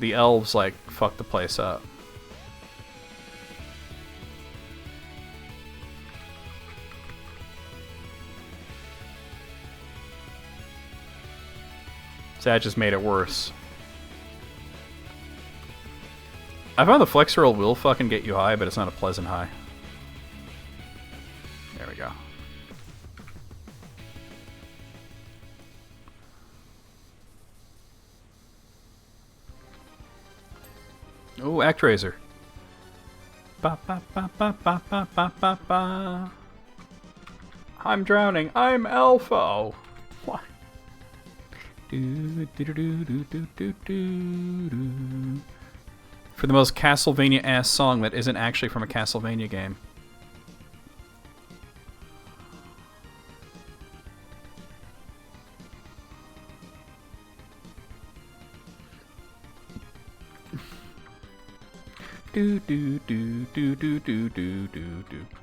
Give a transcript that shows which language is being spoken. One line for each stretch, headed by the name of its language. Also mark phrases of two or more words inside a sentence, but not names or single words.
English: The elves, like, fucked the place up. So that just made it worse. I found the Flexeril will fucking get you high, but it's not a pleasant high. There we go. Oh, Actraiser. Ba ba ba ba ba ba ba ba ba. I'm drowning. I'm Elfo. What? For the most Castlevania-ass song that isn't actually from a Castlevania game. Do do do do do do do do do.